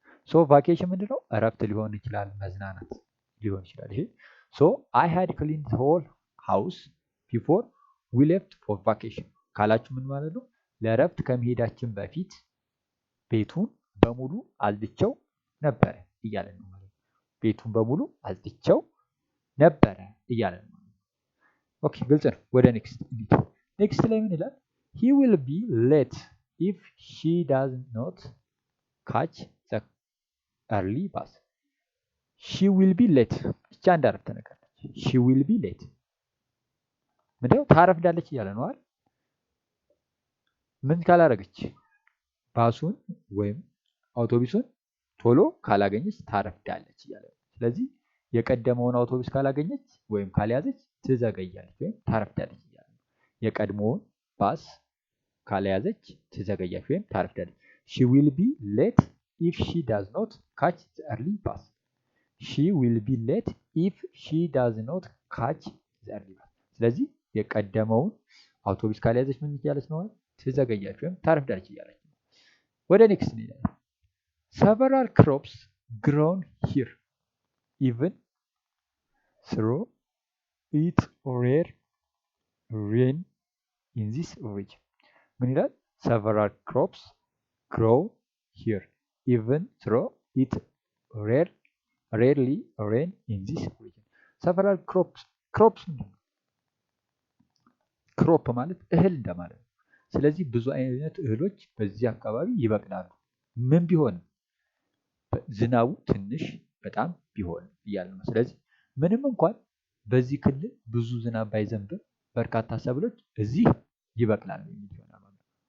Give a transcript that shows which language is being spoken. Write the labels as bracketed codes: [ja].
[am] ሶ ቫኬሽን ምንድነው እረፍት ሊሆን ይችላል፣ መዝናናት ሊሆን ይችላል። ይሄ ሶ [en] I had cleaned the whole house before we left for vacation [am] ካላችሁ ምን ማለት ነው? ለእረፍት ከመሄዳችን በፊት ቤቱን በሙሉ አጽድቼው ነበረ እያለ ነው ማለት ነው። ቤቱን በሙሉ አጽድቼው ነበረ እያለ ነው። ኦኬ ግልጽ ነው። ወደ ኔክስት ላይ ምን ይላል? [en] he will be late if she does not catch the early bus she will be late [am] ብቻ እንዳረፍተ ነገር ነች። [en] she will be late [am] ምንድነው ታረፍዳለች እያለ ነው አይደል? ምን ካላረገች ባሱን ወይም አውቶቡሱን ቶሎ ካላገኘች ታረፍዳለች እያለ ነው። ስለዚህ የቀደመውን አውቶቡስ ካላገኘች ወይም ካልያዘች ትዘገያለች ወይም ታረፍዳለች እያለ ነው። የቀድሞውን ባስ ካልያዘች ትዘገያለች ወይም ታረፍዳለች። [en] she will be late if she does not catch the early bus [am] she will be late if she does not catch the early bus ስለዚህ የቀደመውን አውቶቡስ ካልያዘች ምን እያለች ነው? ትዘገያለች ወይም ታረፍዳለች እያለች ነው። ወደ ኔክስት እንሄዳለን። [en] several crops grown here even though it rare rain in this region [am] ምን ይላል? [en] several crops grow here even though it rarely rain in this region several crops [am] ክሮፕ ማለት እህል እንደማለት ነው። ስለዚህ ብዙ አይነት እህሎች በዚህ አካባቢ ይበቅላሉ። ምን ቢሆንም ዝናቡ ትንሽ በጣም ቢሆንም እያለ ነው። ስለዚህ ምንም እንኳን በዚህ ክልል ብዙ ዝናብ ባይዘንብም በርካታ ሰብሎች እዚህ ይበቅላሉ የሚል ይሆናል ማለት ነው።